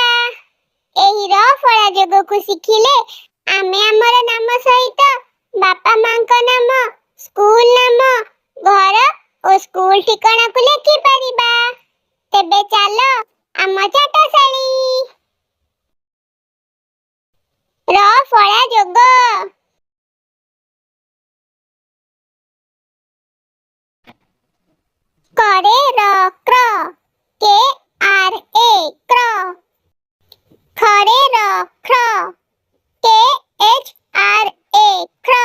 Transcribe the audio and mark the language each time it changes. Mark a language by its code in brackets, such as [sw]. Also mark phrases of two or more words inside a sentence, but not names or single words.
[or] ଏହି ର ଫଳା ଯୋଗକୁ ଶିଖିଲେ ଆମେ ଆମର ନାମ ସହିତ ବାପା ମାଙ୍କ ନାମ, ସ୍କୁଲ ନାମ, ଘର ଓ ସ୍କୁଲ ଠିକଣାକୁ ଲେଖିପାରିବା। ତେବେ ଚାଲ ଆମ ଚାଟଶାଳୀ। ର ଫଳା ଯୋଗ। କରେ ର କ୍ର, [en] K R A [or] क्र। ଖରେ ର ଖ୍ର, [en] K H R A [or] ख्र।